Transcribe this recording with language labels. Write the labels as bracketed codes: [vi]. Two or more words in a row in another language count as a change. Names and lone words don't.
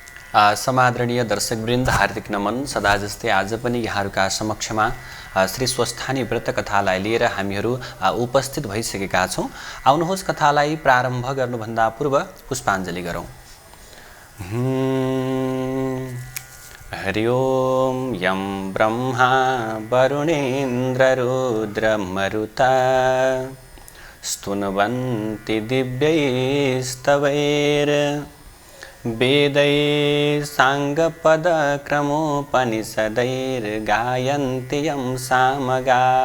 [ne] समादरणीय दर्शकवृन्द, हार्दिक नमन। सदा जस्तै आज पनि यहाँहरूका समक्षमा श्री स्वस्थानी व्रत कथालाई लिएर हामीहरू उपस्थित भइसकेका छौँ। आउनुहोस् कथालाई प्रारम्भ गर्नुभन्दा पूर्व पुष्पाञ्जली गरौँ। [sa] हरि ओम यं ब्रह्मा वरुणेन्द्र रुद्र मरुता स्तुन्वन्ति दिव्यैस्तवैर् वेदैः साङ्गपदक्रमोपनिषदैर्गायन्ति यं सामगा